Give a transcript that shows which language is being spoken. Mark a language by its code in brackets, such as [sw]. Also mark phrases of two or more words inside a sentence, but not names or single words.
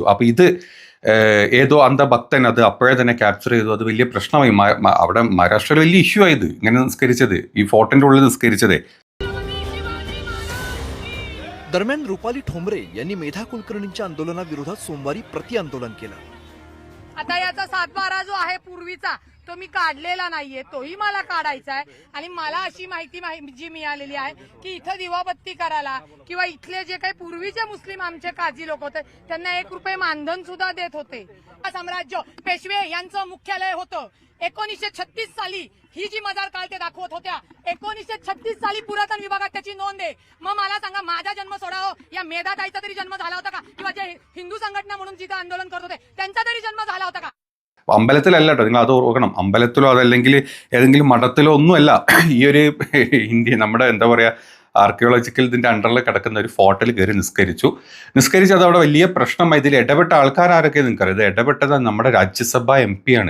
[ml] അപ്പോൾ ഇത് ഏതോ അന്ധഭക്തൻ അത് അപ്പോഴേ തന്നെ ക്യാപ്ചർ ചെയ്തു. അത് വലിയ പ്രശ്നമായി, അവിടെ മഹാരാഷ്ട്രയിൽ വലിയ ഇഷ്യൂ ആയത് ഇങ്ങനെ നിസ്കരിച്ചത്, ഈ ഫോർട്ടിൻ്റെ ഉള്ളിൽ निस्കരിച്ചത്. [mr] दरम्यान रुपाली ठोंबरे यांनी मेधा कुलकर्णींच्या आंदोलनाविरोधात सोमवारी प्रतिआंदोलन केलं. आता याचा 7/12 जो आहे पूर्वीचा तो मी काढलेला नाहीये, तोही मला काढायचा आहे. आणि मला अशी माहिती जी मिळालेली आहे की इथं दिवाबत्ती करायला किंवा इथले जे काही पूर्वीचे मुस्लिम आमचे काजी लोक होते त्यांना 1 रुपये मानधन सुद्धा देत होते. साम्राज्य पेशवे यांचं मुख्यालय होतं. 1936 साली ही जी मजार काळ ते दाखवत होत्या, 1936 साली पुरातन विभागात त्याची नोंद आहे. मग मला सांगा, माझा जन्म सोडावं, या मेधाताईचा तरी जन्म झाला होता का? किंवा जे हिंदू संघटना म्हणून जिथे आंदोलन करत होते त्यांचा तरी जन्म झाला होता का? [ml] അമ്പലത്തിലല്ല കേട്ടോ, നിങ്ങൾ അത് ഓർക്കണം. അമ്പലത്തിലോ അതല്ലെങ്കിൽ ഏതെങ്കിലും മഠത്തിലോ ഒന്നുമല്ല. ഈ ഒരു ഇന്ത്യ നമ്മുടെ എന്താ പറയുക ആർക്കിയോളജിക്കൽ ഇതിൻ്റെ അണ്ടറിൽ കിടക്കുന്ന ഒരു ഫോർട്ടിൽ കയറി നിസ്കരിച്ചു. അത് അവിടെ വലിയ പ്രശ്നമായി. ഇതിൽ ഇടപെട്ട ആൾക്കാരൊക്കെ നിങ്ങൾക്കറിയാം. ഇത് ഇടപെട്ടത് നമ്മുടെ രാജ്യസഭ MP ആണ്.